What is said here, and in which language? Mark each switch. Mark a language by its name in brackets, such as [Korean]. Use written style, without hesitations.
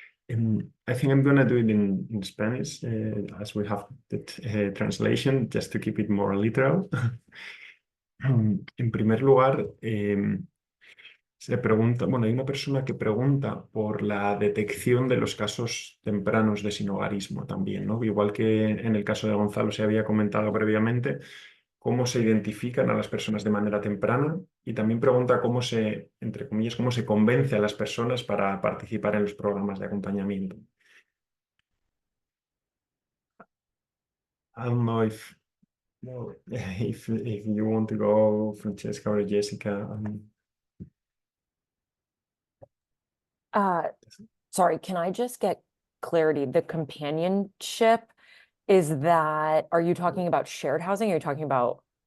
[English] I think I'm going to do it in Spanish, as we have the translation, just to keep it more literal. [Spanish] En primer lugar, se pregunta, hay una persona que pregunta por la detección de los casos tempranos de sinhogarismo también, ¿no? Igual que en el caso de Gonzalo se había comentado previamente, cómo se identifican a las personas de manera temprana, y también pregunta cómo entre comillas, cómo se convence a las personas para participar en los programas de acompañamiento. [English] I don't know if you want to go, Francesca or Jessica. Sorry, can I just get clarity? The companionship, are you talking about shared housing, or are you talking about